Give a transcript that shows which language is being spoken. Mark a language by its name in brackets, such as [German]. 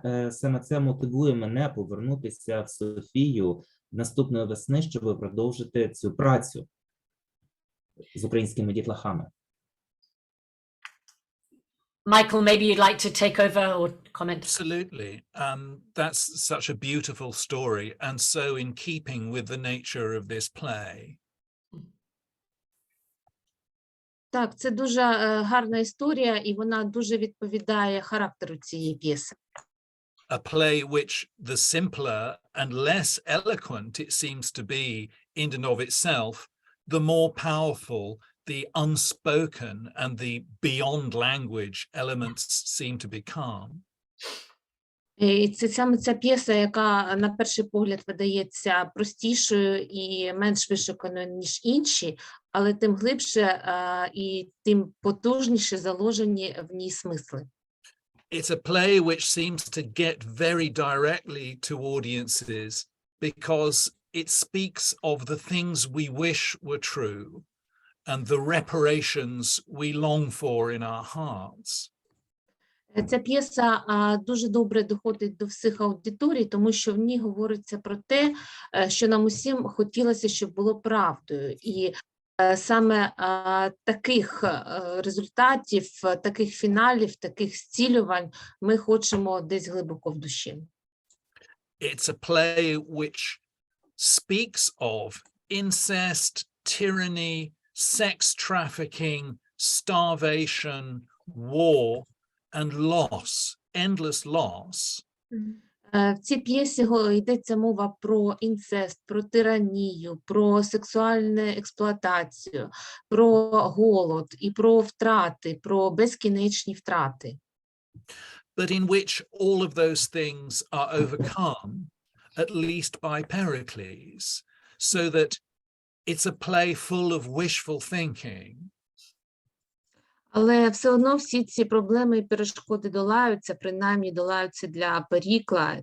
[Ukrainian] Саме це мотивує мене повернутися в Софію наступної весни, щоб продовжити цю працю з українськими дітлахами. [English] Michael, maybe you'd like to take over or comment. Absolutely. That's such a beautiful story and so in keeping with the nature of this play. [Ukrainian] Так, це дуже гарна історія, і вона дуже відповідає характеру цієї п'єси. [English] A play which the simpler and less eloquent it seems to be in and of itself, the more powerful the unspoken and the beyond language elements seem to become. [Ukrainian] І це саме ця п'єса, яка на перший погляд видається простішою і менш вишуканою, ніж інші, але тим глибше і тим потужніше заложені в ній смисли. [English] It's a play which seems to get very directly to audiences because it speaks of the things we wish were true and the reparations we long for in our hearts. [Ukrainian] Ця п'єса дуже добре доходить до всіх аудиторій, тому що в ній говориться про те, що нам усім хотілося, щоб було правдою. І саме таких результатів, таких фіналів, таких зцілювань ми хочемо десь глибоко в душі. [English] It's a play which speaks of incest, tyranny, sex trafficking, starvation, war, and loss, endless loss. [Ukrainian] В цій п'єсі йдеться мова про інцест, про тиранію, про сексуальну експлуатацію, про голод і про втрати, про безкінечні втрати. [English] But in which all of those things are overcome, at least by Pericles, so that it's a play full of wishful thinking. [Ukrainian] Але все одно всі ці проблеми і перешкоди долаються, принаймні долаються для Перікла.